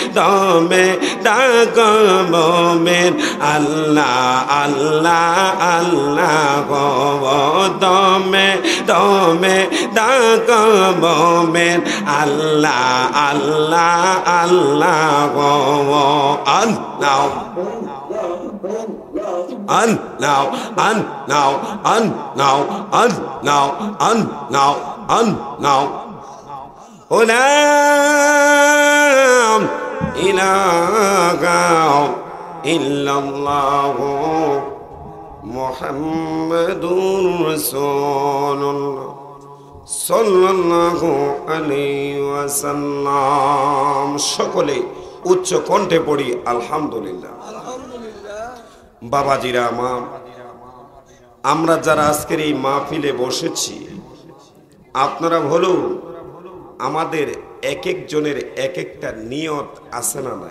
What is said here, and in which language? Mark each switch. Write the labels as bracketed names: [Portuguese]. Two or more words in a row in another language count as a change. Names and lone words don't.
[Bangla] ডাকো মোমিন আল্লাহ আল্লাহ আল্লাহ গো দমে ডাকো মোমিন আল্লাহ আল্লাহ আল্লাহ গো un now un now un now un now un now un now un now la [Arabic] إله إلا الله محمد رسول الله صلى الله عليه وسلم [Bangla] সকলে উচ্চ কণ্ঠে পড়ি আলহামদুলিল্লাহ। বাবাজিরা আমরা যারা আজকের এই মাহফিলে বসেছি আপনারা বলুন আমাদের এক একজনের এক একটা নিয়ত আছে না নাই?